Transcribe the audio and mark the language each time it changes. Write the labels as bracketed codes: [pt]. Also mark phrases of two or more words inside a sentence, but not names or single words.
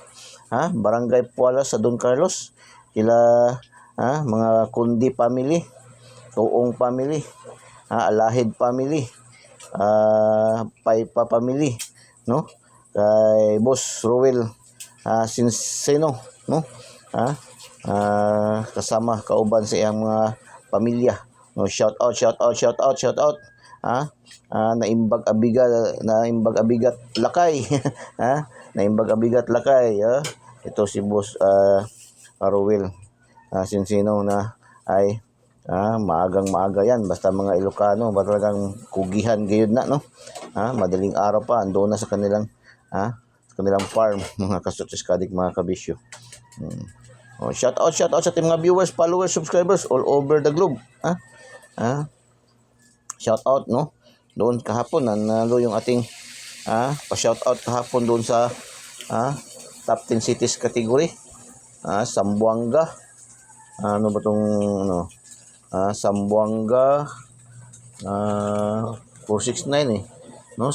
[tl] Barangay Pualas sa Don Carlos, mga Kundi family, Tuong family, Alahid family, Paipa family, no? Kay Boss Ruel Sinseno, no? [ceb] Kasama kauban sa iyang mga pamilya, no? [en] Shout out. [ilo] Naimbag abigat lakay. Naimbag abigat lakay. [tl] Ito si Boss Ruel Sinseno na ay maaga yan, basta mga Ilocano, talagang [ceb] kugihan gayud na, [tl] no? Madaling araw pa andoon na sa kanilang farm, mga kasutis kadik mga kabisyo. [en] Shout out [tl] sa ating mga [en] viewers, followers, subscribers all over the globe. Shout out, no? [tl] Doon kahapon nanalo yung ating pa-shout out kahapon doon sa [en] top 10 cities category. [tl] Sambuanga. Ano ba tong Sambuanga 469 no?